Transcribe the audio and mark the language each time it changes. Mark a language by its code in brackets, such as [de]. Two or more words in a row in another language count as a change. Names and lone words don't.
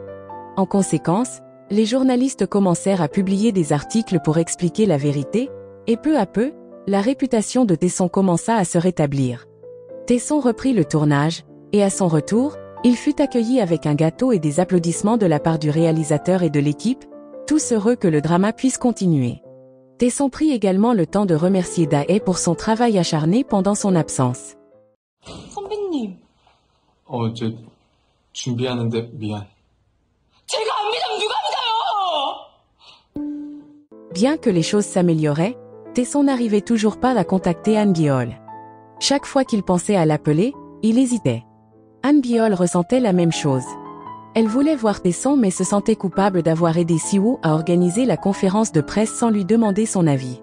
[fr] En conséquence, les journalistes commencèrent à publier des articles pour expliquer la vérité, et peu à peu, la réputation de Tae-sung commença à se rétablir. Tae-sung reprit le tournage, et à son retour, il fut accueilli avec un gâteau et des applaudissements de la part du réalisateur et de l'équipe, tous heureux que le drama puisse continuer. Tae-sung prit également le temps de remercier Dae pour son travail acharné pendant son absence. [ko] 선배님. 어제 준비하는데 미안. 제가 안 믿으면 누가 믿어요? [fr] Bien que les choses s'amélioraient, Tae-sung n'arrivait toujours pas à contacter Han Bi-yeol. Chaque fois qu'il pensait à l'appeler, il hésitait. Han Bi-yeol ressentait la même chose. Elle voulait voir Tae-sung mais se sentait coupable d'avoir aidé Si-woo à organiser la conférence de presse sans lui demander son avis.